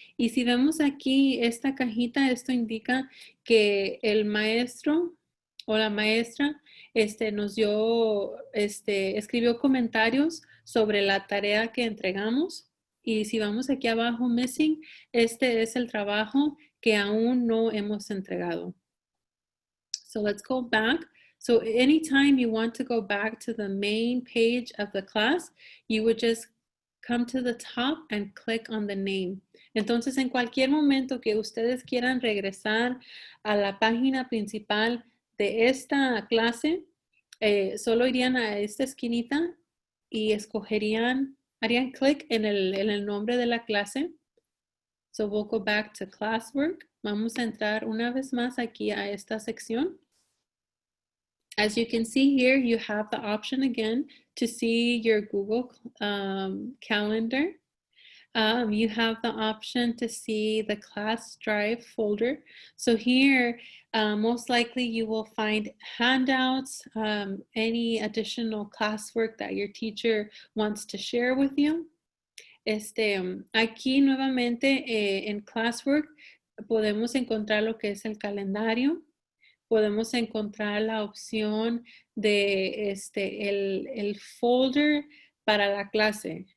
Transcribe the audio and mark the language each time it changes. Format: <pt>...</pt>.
<es>Y si vemos aquí esta cajita, esto indica que el maestro o la maestra nos dio, escribió comentarios sobre la tarea que entregamos. Y si vamos aquí abajo, missing, este es el trabajo que aún no hemos entregado.</es> <en>So let's go back. So anytime you want to go back to the main page of the class, you would just come to the top and click on the name.</en> <es>Entonces, en cualquier momento que ustedes quieran regresar a la página principal de esta clase, solo irían a esta esquinita y escogerían, harían clic en el nombre de la clase.</es> <en>So we'll go back to Classwork.</en> <es>Vamos a entrar una vez más aquí a esta sección.</es> <en>As you can see here, you have the option again to see your Google Calendar. You have the option to see the class drive folder. So here, most likely you will find handouts, any additional classwork that your teacher wants to share with you.</en> <es>Aquí nuevamente en Classwork podemos encontrar lo que es el calendario. Podemos encontrar la opción de el folder para la clase.</es>